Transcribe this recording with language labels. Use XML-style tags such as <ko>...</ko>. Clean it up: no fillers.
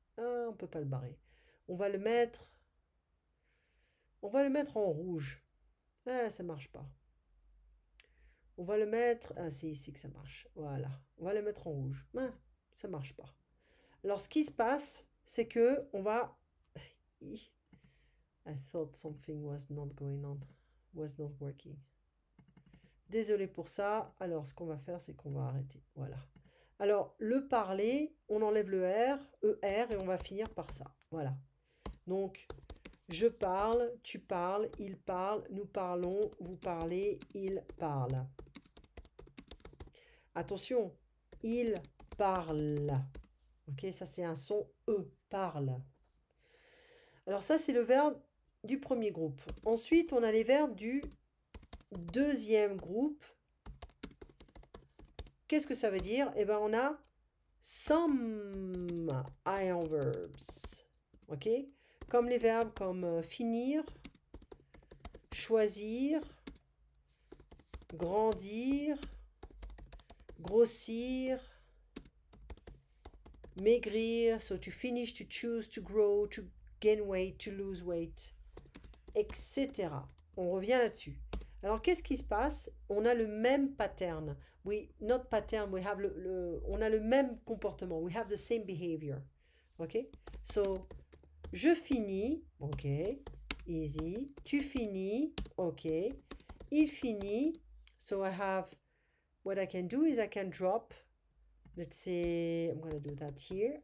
<fr>Ah, on peut pas le barrer. On va le mettre. On va le mettre en rouge. Ah, ça marche pas. On va le mettre. Ah, c'est ici que ça marche. Voilà. On va le mettre en rouge. Ah, ça marche pas. Alors, ce qui se passe, c'est que on va.</fr> <en>I thought something was not going on, was not working.</en> <fr>Désolé pour ça. Alors, ce qu'on va faire, c'est qu'on va arrêter. Voilà. Alors, le parler, on enlève le R, ER, et on va finir par ça. Voilà. Donc, je parle, tu parles, il parle, nous parlons, vous parlez, il parle. Attention, il parle. Ok, ça c'est un son E, parle. Alors ça, c'est le verbe du premier groupe. Ensuite, on a les verbes du deuxième groupe. Qu'est-ce que ça veut dire? Eh bien, on a</fr> <en>some ion verbs.</en> <fr>Ok? Comme les verbes comme finir, choisir, grandir, grossir, maigrir.</fr> <en>So to finish, to choose, to grow, to gain weight, to lose weight, etc.</en> <fr>On revient là-dessus. Alors, qu'est-ce qui se passe? On a le même pattern.</fr> <en>Not pattern,</en> <fr>on a le même comportement.</fr> <en>We have the same behavior. OK? So,</en> <fr>je finis.</fr> <en>OK. Easy.</en> <fr>Tu finis.</fr> <en>OK.</en> <fr>Il finit.</fr> <en>So, what I can do is I can drop, let's say, I'm going to do that here.</en>